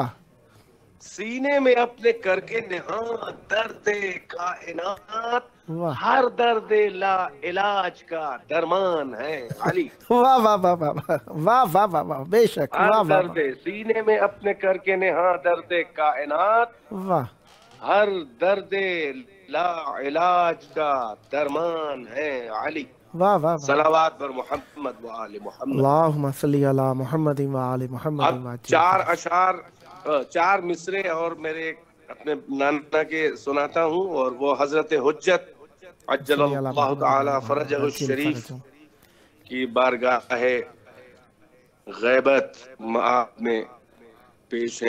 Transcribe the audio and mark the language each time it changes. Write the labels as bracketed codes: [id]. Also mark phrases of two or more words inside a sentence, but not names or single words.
[ur] سینے میں اپنے کر کے نہاں درد کائنات. واہ. ہر درد لا علاج کا درمان ہے علی. واہ واہ واہ واہ واہ واہ واہ واہ. بے شک. واہ ہر واہ درد سینے میں اپنے کر کے نہاں درد کائنات. واہ. ہر درد لا علاج کا درمان ہے علی. واہ واہ واہ. صلوات پر محمد و آل محمد. [ar] اللهم صل على محمد و آل محمد. [ur] اب چار اشعار، چار مصرعے اور میرے اپنے نانا کے سناتا ہوں، اور وہ حضرت حجت [ar] عجل الله تعالى فرجه الشريف [ur] کی بارگاہ غیبت میں پیش ہیں.